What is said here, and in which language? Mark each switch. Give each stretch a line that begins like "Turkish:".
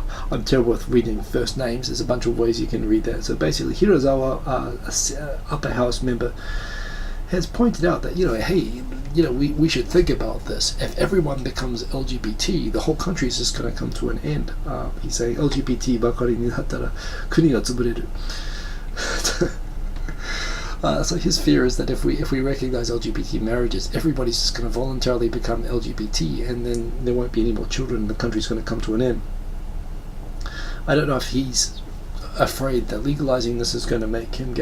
English: I'm terrible with reading first names. There's a bunch of ways you can read that. So basically, Hirazawa, upper house member, has pointed out that we should think about this. If everyone becomes LGBT, the whole country is just going to come to an end. He's saying
Japanese: LGBT ばかりになったら国が潰れる.
English: So his fear is that if we recognize LGBT marriages, everybody's just going to voluntarily become LGBT, and then there won't be any more children, and the country's going to come to an end. I don't know if he's afraid that legalizing this is going to make him gay.